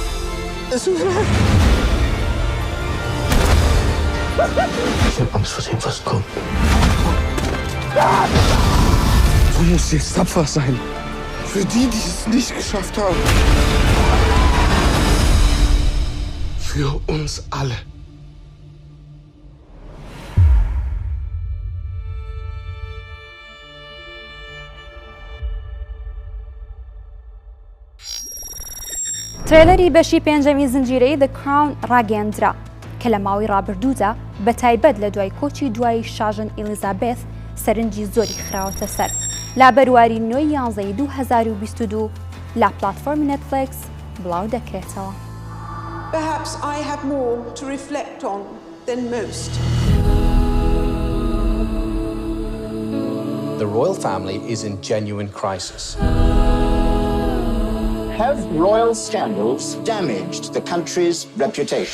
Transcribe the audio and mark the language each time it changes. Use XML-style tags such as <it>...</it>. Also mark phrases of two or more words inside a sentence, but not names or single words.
<de>Ich hab Angst vor dem, was kommt. Du musst jetzt tapfer sein. Für die, die es nicht geschafft haben. Für uns alle.</de> <ckb>ترێلەری بەشی پێنجەمی زنجیرەی The Crown ڕاگەیاندرا کە لە ماوەی ڕابردوودا بە تایبەت لە دوای کۆچی دوای شاژن ئیلیزابێث سەرنجی زۆری خراوەتە سەر لا بەرواری 9 2022 لە پلاتفۆرمی نێتفلیکس بڵاو دەکرێتەوە.</ckb> <en>Perhaps I have more to reflect on than most. The royal family is in genuine crisis. Have royal scandals damaged the country's reputation?</en>